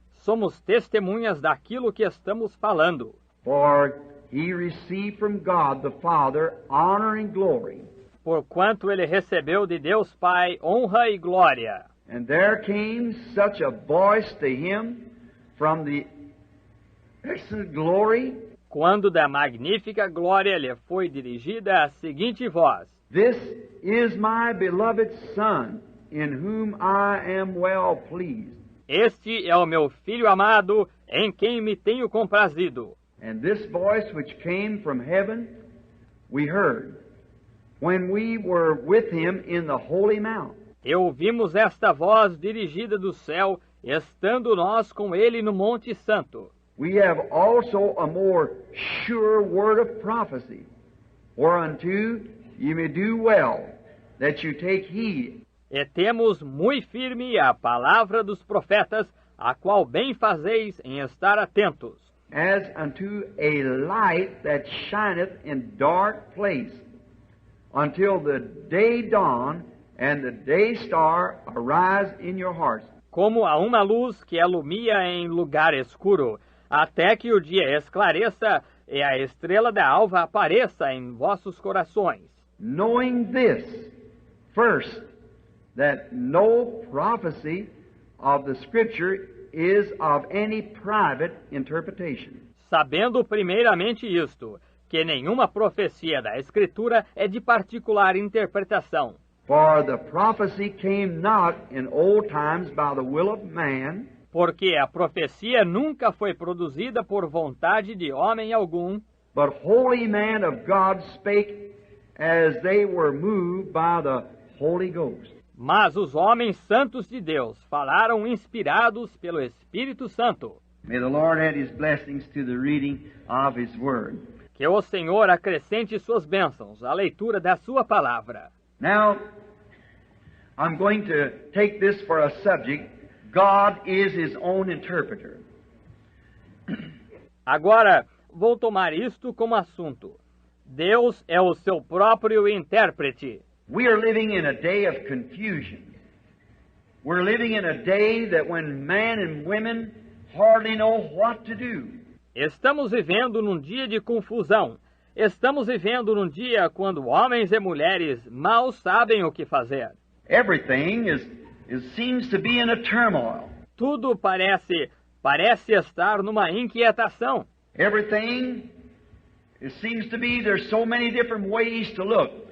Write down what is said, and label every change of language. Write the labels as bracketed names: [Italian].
[Portuguese] Somos testemunhas daquilo que estamos falando. [English] For He received from God the Father honor and glory. [Portuguese] Porquanto ele recebeu de Deus Pai honra e glória. [English] And there came such a voice to Him from the excellent glory. [Portuguese] Quando da magnífica glória lhe foi dirigida a seguinte voz: [English] This is my beloved Son, in whom I am well pleased. [Portuguese] Este é o meu Filho amado, em quem me tenho comprazido. [English] And this voice which came from heaven we heard when we were with Him in the holy mount. [Portuguese] E ouvimos esta voz dirigida do céu, estando nós com ele no Monte Santo. [English] We have also a more sure word of prophecy, whereunto ye may do well, that you take heed. [Portuguese] E temos muito firme a palavra dos profetas, a qual bem fazeis em estar atentos. [English] As unto a light that shineth in dark place, until the day dawn and the day star arise in your hearts. [Portuguese] Como a uma luz que alumia em lugar escuro, até que o dia esclareça e a estrela da alva apareça em vossos corações. [English] Knowing this, first, that no prophecy of the Scripture is of any private interpretation. [Portuguese] Sabendo primeiramente isto, que nenhuma profecia da Escritura é de particular interpretação. [English] For the prophecy came not in old times by the will of man, [Portuguese] Porque a profecia nunca foi produzida por vontade de homem algum, [English] but holy men of God spake as they were moved by the Holy Ghost. [Portuguese] mas os homens santos de Deus falaram inspirados pelo Espírito Santo. [English] May the Lord add His blessings to the reading of His Word. [Portuguese] Que o Senhor acrescente suas bênçãos à leitura da sua palavra. [English] Now, I'm going to take this for a subject. God is His own interpreter. [Portuguese] Agora, vou tomar isto como assunto. Deus é o seu próprio intérprete. [English] We are living in a day of confusion. We're living in a day that when men and women hardly know what to do. [Portuguese] Estamos vivendo num dia de confusão. Estamos vivendo num dia quando homens e mulheres mal sabem o que fazer. [English] Everything seems to be in a turmoil. [Portuguese] Tudo parece estar numa inquietação. [English] Everything, it seems to be there's so many different ways to look.